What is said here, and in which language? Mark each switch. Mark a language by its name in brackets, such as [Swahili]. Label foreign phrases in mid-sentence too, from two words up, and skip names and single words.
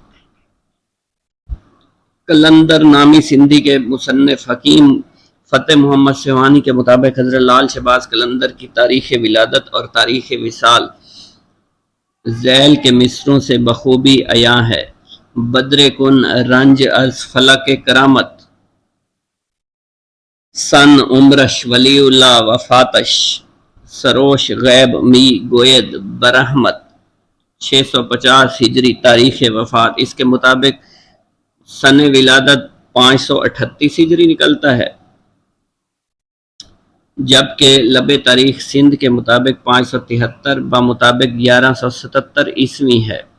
[Urdu] قلندر نامی سندھی کے مصنف حکیم فتح محمد سیوانی کے مطابق حضرت لال شہباز قلندر کی تاریخ ولادت اور تاریخ وصال ذیل کے مصروں سے بخوبی عیاں ہے۔ [Persian] بدر کن رنج از فلک کرامت، سن عمرش ولی اللہ وفاتش، سروش غیب می گوید برحمت، 650 ہجری تاریخ وفات۔ [Urdu] اس کے مطابق سن ولادت 538 ہجری نکلتا ہے، جبکہ لب تاریخ سندھ کے مطابق 573 بمطابق 1177 عیسوی ہے۔